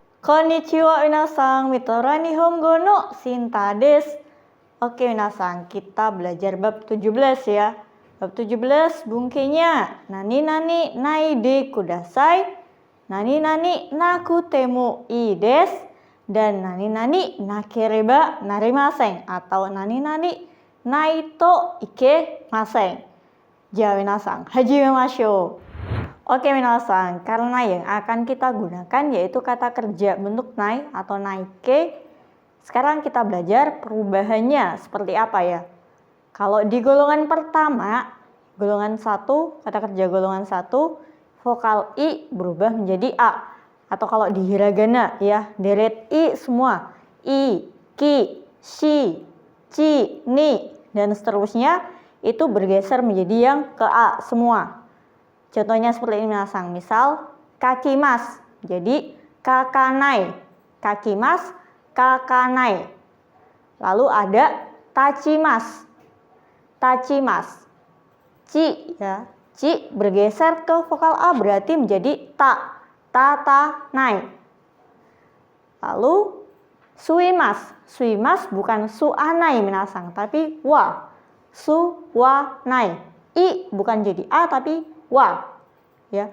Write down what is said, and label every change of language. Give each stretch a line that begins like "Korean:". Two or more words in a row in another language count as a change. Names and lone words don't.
Japanese: こんにちは皆さん、ミトラ日本語のシンタです.
Indonesian: Oke minasan, kita belajar bab 17 ya.
Japanese: Bab 17 文型 なになにないでください、なになになくてもいいです, dan なになにならなければなりません atau なになにないといけません. じゃ皆さん、始めましょう.
Indonesian: Oke minasan, karena yang akan kita gunakan yaitu kata kerja bentuk nai atau naike. Sekarang kita belajar perubahannya seperti apa ya. Kalau di golongan pertama, golongan 1, kata kerja golongan 1, vokal i berubah menjadi a. Atau kalau di hiragana ya, deret i semua. I, ki, shi, chi, ni, dan seterusnya itu bergeser menjadi yang ke a semua. Contohnya seperti ini minasan. Misal kakimas, jadi kakanai. Kakimas, kakanai. Lalu ada tachimas. Tachimas. Ci ya. Ci bergeser ke vokal a berarti menjadi ta. Tatanai. Lalu suimas. Suimas bukan suanai minasan, tapi wa. Suwanai. I bukan jadi a tapi wa ya.